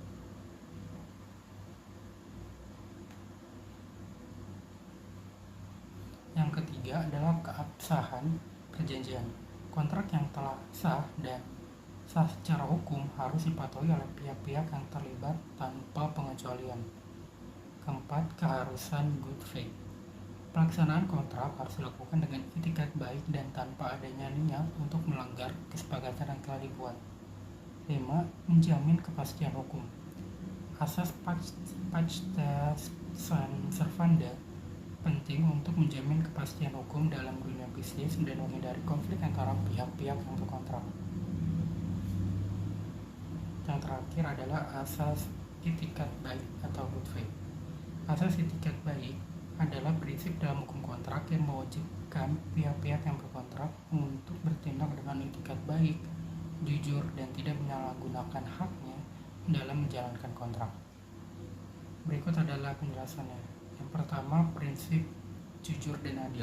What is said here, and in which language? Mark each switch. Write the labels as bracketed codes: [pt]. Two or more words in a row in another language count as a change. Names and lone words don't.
[id] Yang ketiga adalah keabsahan perjanjian. Kontrak yang telah sah dan sah secara hukum harus dipatuhi oleh pihak-pihak yang terlibat tanpa pengecualian. Keempat, keharusan [en] good faith. [id] Pelaksanaan kontrak harus dilakukan dengan itikat baik dan tanpa adanya niat untuk melanggar kesepakatan yang telah dibuat. 5. Menjamin kepastian hukum. Asas [la] pacta sunt servanda [id] penting untuk menjamin kepastian hukum dalam dunia bisnis dan menghindari konflik antara pihak-pihak yang berkontrak. Yang terakhir adalah asas itikat baik atau [en] good faith. [id] Asas itikat baik adalah prinsip dalam hukum kontrak yang mewajibkan pihak-pihak yang berkontrak untuk bertindak dengan itikat baik, jujur, dan tidak menyalahgunakan haknya dalam menjalankan kontrak. Berikut adalah penjelasannya. Yang pertama, prinsip jujur dan adil.